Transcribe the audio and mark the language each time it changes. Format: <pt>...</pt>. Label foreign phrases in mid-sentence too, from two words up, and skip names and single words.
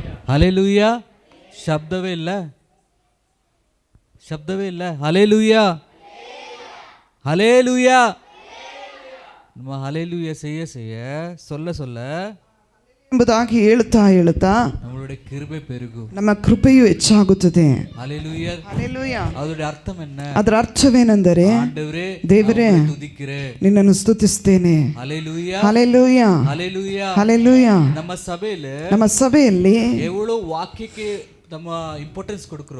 <kn>ಹಲ್ಲೆಲೂಯಾ. ಶಬ್ದವೇ ಇಲ್ಲ. ಹಲ್ಲೆಲೂಯಾ,</kn> <ta>ஹல்லேலூயா. நம்ம ஹல்லேலூயா செய்ய சொல்ல</ta> <kn>ಎಂಬುದಾಗಿ ಹೇಳುತ್ತಾ</kn> <ta>நம்மளுடைய கிருபை பெருகும்,</ta> <kn>ನಮ್ಮ ಕೃಪೆಯು ಹೆಚ್ಚಾಗುತ್ತದೆ.</kn> <ta>ஹல்லேலூயா.</ta> <kn>ಹಲ್ಲೇಲೂಯಾ. ಅದರ ಅರ್ಥ என்ன? ಅದರ ಅರ್ಥವೇನೆಂದರೆ, ದೇವರೇ ನಿನ್ನನ್ನು ಸ್ತುತಿಸ್ತೇನೆ. ಹಲ್ಲೇಲೂಯಾ, ಹಲ್ಲೇಲೂಯಾ, ಹಲ್ಲೇಲೂಯಾ, ಹಲ್ಲೇಲೂಯಾ. ನಮ್ಮ ಸಭೆಯಲ್ಲಿ ಎವಳು ವಾಕ್ಯಕ್ಕೆ ನಮ್ಮ ಇಂಪಾರ್ಟೆನ್ಸ್ ಕೊಡ್ಕರೋ,</kn>